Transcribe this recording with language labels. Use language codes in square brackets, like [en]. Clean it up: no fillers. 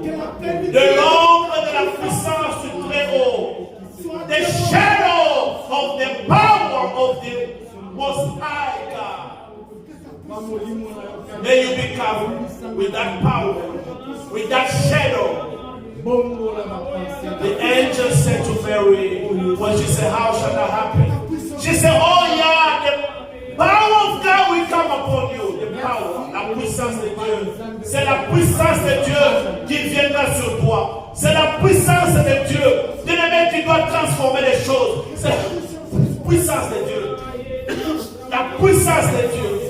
[fr] De l'ombre de la puissance du Très-Haut. [en] The shadow of the power of the Most High God. May you be covered with that power, with that shadow. The angel said to Mary, when she said, how shall that happen? She said, oh yeah, the power of God will come upon you. The power, [fr] la puissance de Dieu. C'est la puissance de Dieu qui viendra sur toi. C'est la puissance de Dieu. Bien-aimé, qui doit transformer les choses. C'est la puissance de Dieu. La puissance de Dieu.